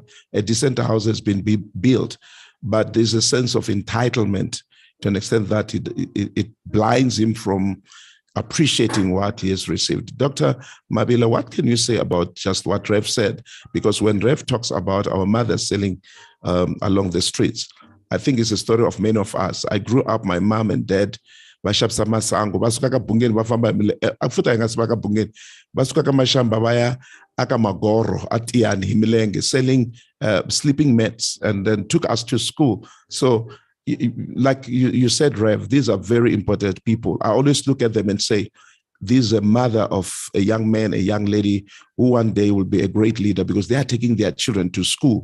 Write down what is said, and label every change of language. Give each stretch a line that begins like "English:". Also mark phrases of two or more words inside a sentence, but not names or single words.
English: A decent house has been built, but there's a sense of entitlement to an extent that it blinds him from appreciating what he has received. Dr. MABILA, what can you say about just what Rev said? Because when Rev talks about our mothers selling along the streets, I think it's a story of many of us. I grew up, my mom and dad,
Tsonga: bashapsa masango basuka ka bungeni bafamba afuta ingasibaka bungeni basuka ka mashamba baya aka magoro atiani himilenge
English: selling sleeping mats, and then took us to school. So like you said, Rev, these are very important people. I always look at them and say, this is a mother of a young man, a young lady who one day will be a great leader because they are taking their children to school.